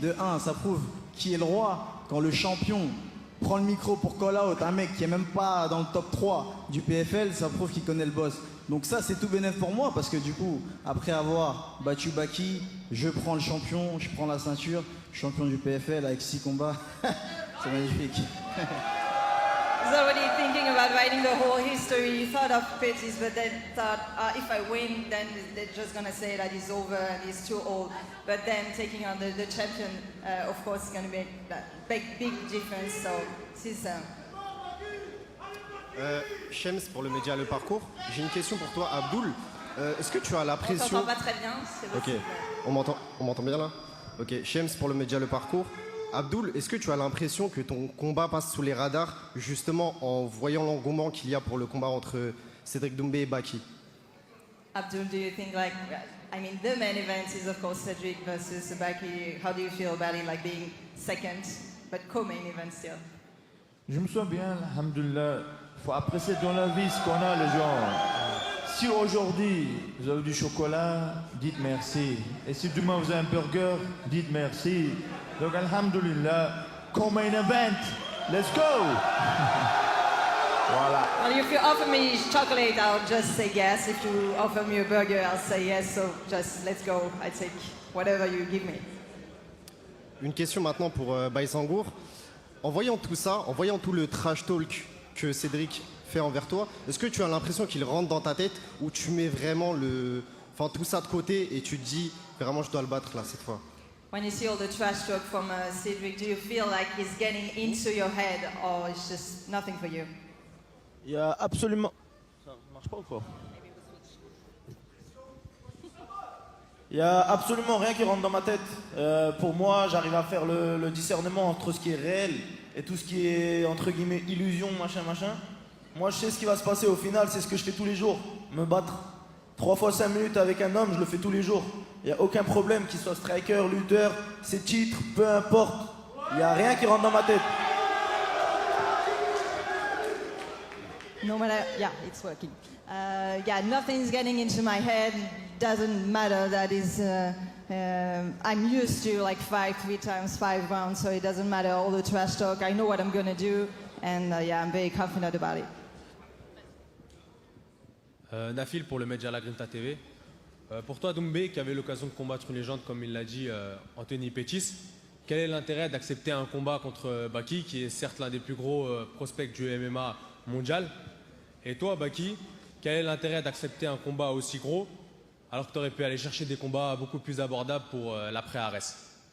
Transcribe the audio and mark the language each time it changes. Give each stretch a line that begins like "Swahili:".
French: De un, ça prouve qui est le roi quand le champion prend le micro pour call out un mec qui est même pas dans le top 3 du PFL, ça prouve qu'il connaît le boss. Donc ça, c'est tout bénéf pour moi parce que du coup, après avoir battu Baki, je prends le champion, je prends la ceinture, champion du PFL avec 6 combats. C'est magnifique.
English: He's already thinking about writing the whole history. He thought of Pettis, but then thought, if I win, then they're just gonna say that he's over and he's too old. But then taking on the champion, of course, is gonna make that big difference. So this is.
French: Shems, pour le média Le Parcours, j'ai une question pour toi, Abdoul. Est-ce que tu as On l'impression... t'entend pas très bien, c'est Ok, possible. on m'entend bien là? Ok, Shems pour le média Le Parcours. Abdoul, est-ce que tu as l'impression que ton combat passe sous les radars, justement en voyant l'engouement qu'il y a pour le combat entre Cédric Doumbé et Baki?
English: Abdul, do you think I mean, the main event is of course Cedric versus Baki. How do you feel about it, like being second, but co-main event still?
French: Je me sens bien, alhamdoulilah. Il faut apprécier dans la vie ce qu'on a, les gens. Si aujourd'hui vous avez du chocolat, dites merci. Et si demain vous avez un burger, dites merci. Donc alhamdoulilah, comme un event,
English: let's go.
French: Voilà.
English: Well, if you offer me chocolate, I'll just say yes. If you offer me a burger, I'll say yes. So just let's go. I take whatever you give me.
French: Une question maintenant pour Baïsangour. En voyant tout ça, en voyant tout le trash talk que Cédric fait envers toi, est-ce que tu as l'impression qu'il rentre dans ta tête ou tu mets vraiment tout ça de côté et tu te dis vraiment je dois le battre là cette fois?
English: When you see all the trash talk from Cedric, do you feel like he's getting into your head or it's just nothing for you?
French: Il y a absolument... Ça marche pas ou quoi? Il y a absolument rien qui rentre dans ma tête. Pour moi, j'arrive à faire le discernement entre ce qui est réel et tout ce qui est entre guillemets illusion, machin. Moi, je sais ce qui va se passer au final, c'est ce que je fais tous les jours. Me battre 3 fois 5 minutes avec un homme, je le fais tous les jours. Il n'y a aucun problème, qu'il soit striker, lutteur, ses titres, peu importe. Il n'y a rien qui rentre dans ma tête.
English: No matter, yeah, it's working. Yeah, nothing's getting into my head. Doesn't matter that is. I'm used to like fight 3 times 5 rounds, so it doesn't matter all the trash talk. I know what I'm gonna do, and yeah, I'm very confident about it.
French: Nafil pour le média La Grinta TV. Pour toi, Doumbé, qui avait l'occasion de combattre une légende, comme il l'a dit, Anthony Pettis, quel est l'intérêt d'accepter un combat contre Baki, qui est certes l'un des plus gros prospects du MMA mondial? Et toi, Baki, quel est l'intérêt d'accepter un combat aussi gros, alors que tu aurais pu aller chercher des combats beaucoup plus abordables pour l'après-Arès?